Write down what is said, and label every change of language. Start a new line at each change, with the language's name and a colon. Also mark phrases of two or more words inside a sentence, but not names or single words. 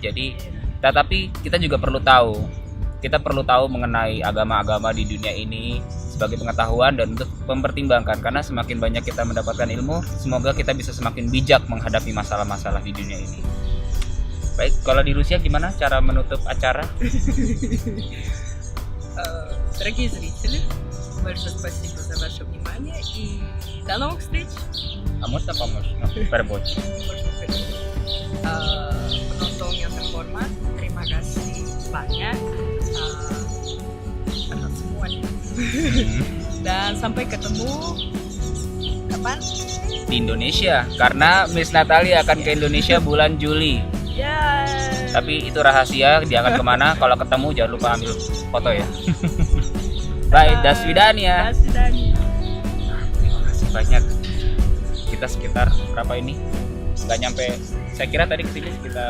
Indonesian: Jadi tetapi kita juga perlu tahu mengenai agama-agama di dunia ini sebagai pengetahuan dan untuk mempertimbangkan, karena semakin banyak kita mendapatkan ilmu, semoga kita bisa semakin bijak menghadapi masalah-masalah di dunia ini. Baik, kalau di Rusia gimana cara menutup acara?
Russian: Дорогие зрители, Большое спасибо за ваше внимание и до новых встреч. А можно помочь? Ну, переводчик.
Indonesian: Penonton yang terhormat, terima kasih banyak atas semuanya. Dan sampai ketemu kapan? Di Indonesia, karena Miss Natalia akan ke Indonesia bulan Juli. Ya. Tapi itu rahasia, dia akan kemana? Kalau ketemu jangan lupa ambil foto ya. Bye,
Russian: до свидания. До свидания.
Indonesian: Terima kasih banyak. Kita sekitar berapa ini? Nggak nyampe. Saya kira tadi kesini sekitar